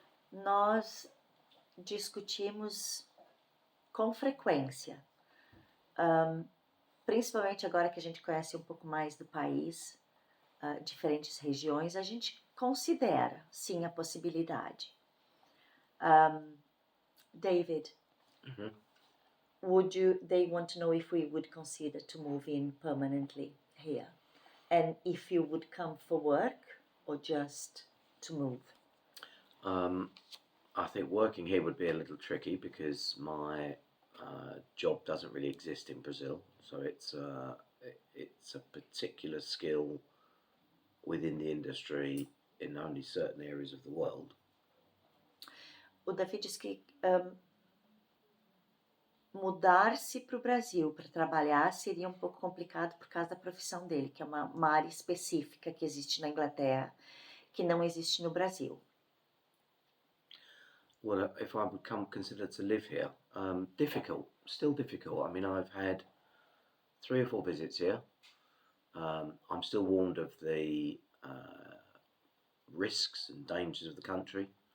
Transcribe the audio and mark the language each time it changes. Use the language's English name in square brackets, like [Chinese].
[Portuguese] Nós discutimos com frequência, principalmente agora que a gente conhece um pouco mais do país, diferentes regiões, a gente considera, sim, a possibilidade. [English] David, they want to know if we would consider to move in permanently here, and if you would come for work or just to move? I think working here would be a little tricky because my job doesn't really exist in Brazil, so it's a particular skill within the industry in only certain areas of the world. [Portuguese] O David diz que mudar-se para o Brasil para trabalhar seria um pouco complicado por causa da profissão dele, que é uma área específica que existe na Inglaterra, que não existe no Brasil. [English] Well, if I would consider to live here, difficult, still difficult. I mean, I've had 3 or 4 visits here. I'm still warned of the risks and dangers of the country.